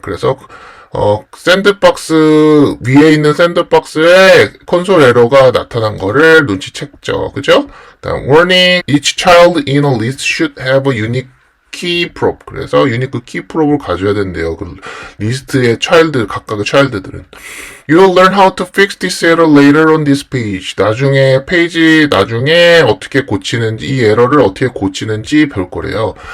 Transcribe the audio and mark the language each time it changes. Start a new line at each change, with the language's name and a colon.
Korean: 그래서 샌드박스, 위에 있는 샌드박스에 콘솔 에러가 나타난 거를 눈치챘죠. 그죠? 다음,
English: warning, each child in a list should have a unique key probe.
Korean: 그래서 유니크 키 프롭을 가져야 된대요. 그 리스트의 각각의 child들은.
English: You'll learn how to fix this error later on this page.
Korean: 나중에 어떻게 고치는지, 이 에러를 어떻게 고치는지 배울 거래요.